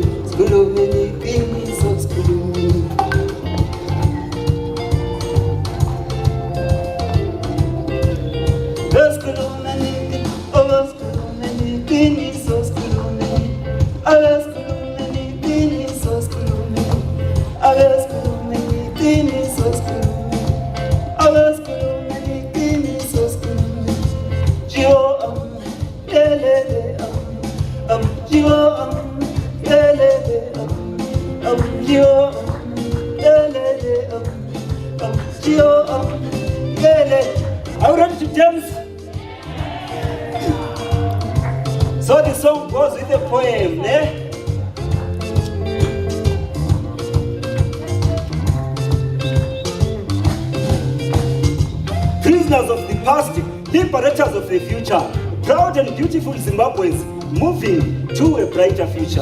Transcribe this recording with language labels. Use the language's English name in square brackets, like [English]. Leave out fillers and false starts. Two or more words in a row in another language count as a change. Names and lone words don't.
[Zulu] Sikhulume iqiniso, sikhulume. Yesikhulume iqiniso, sikhulume iqiniso, sikhulume. Yesikhulume iqiniso, sikhulume. Yesikhulume iqiniso, sikhulume. Yesikhulume iqiniso, sikhulume. Jiwo yelele jiwo yelele jiwo yelele jiwo yelele. [English] Are you ready to dance? So the song goes with the poem, eh? Prisoners of the past, liberators of the future, proud and beautiful Zimbabweans moving to a brighter future.